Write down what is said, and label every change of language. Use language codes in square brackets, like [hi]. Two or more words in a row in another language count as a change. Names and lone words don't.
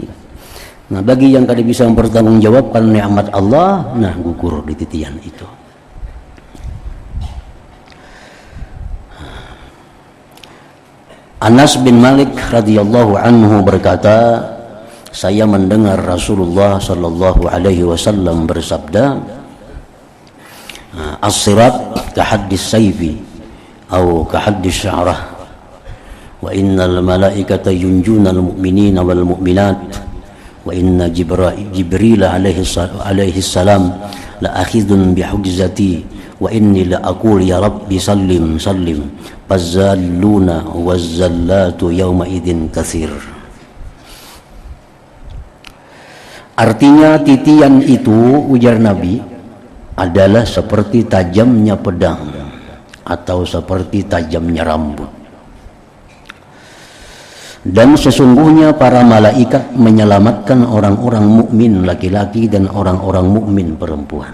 [id] Nah, bagi yang kada bisa mempertanggungjawabkan nikmat Allah, nah gugur di titian itu. Anas bin Malik [ar] رضي الله عنه [id] berkata, saya mendengar Rasulullah [ar] صلى الله عليه وسلم [id] bersabda, [ar] الصراط كحد السيف atau كحد الشعرة, وإن الملائكة ينجون المؤمنين والمؤمنات، وإن جبريل عليه السلام لآخذ بحجزتي، وإني لأقول يا رب سلم سلم، فالزالون والزالات يومئذ كثير. [id] Artinya titian itu, ujar Nabi, adalah seperti tajamnya pedang atau seperti tajamnya rambut. Dan sesungguhnya para malaikat menyelamatkan orang-orang mukmin laki-laki dan orang-orang mukmin perempuan.